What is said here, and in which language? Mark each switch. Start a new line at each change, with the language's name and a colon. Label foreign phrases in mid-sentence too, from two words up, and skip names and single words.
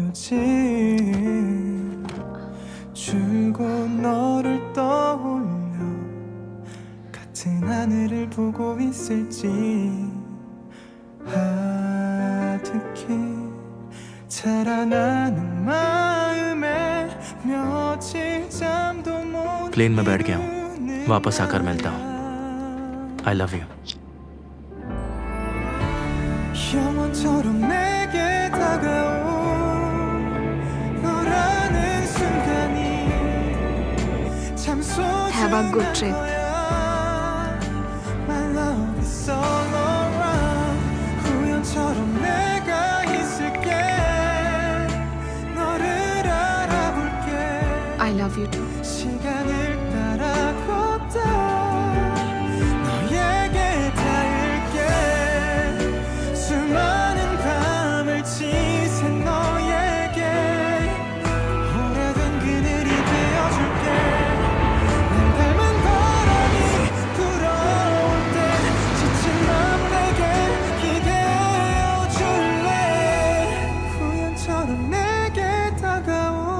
Korean: 요즘 줄곧 너를 떠올려 같은 하늘을 보고 있을지 아득히 자라나는 마음에 며칠 잠도 못
Hindi: प्लेन में बैठ गया हूँ, वापस आकर मिलता हूँ।
English: I love you.
Korean: 영원처럼 내게 다가온 너라는 순간이 참
English: Have a good trip. My love is all around
Korean: 우연처럼 내가 있을게 너를 알아볼게
English: I love you too.
Korean: 시간을 따라 걷다 너에게 닿을게 수많은 밤을 지샌 너에게 오래된 그늘이 되어줄게 날 닮은 바람이 불어올 때 지친 맘 내게 기대어줄래 우연처럼 내게 다가온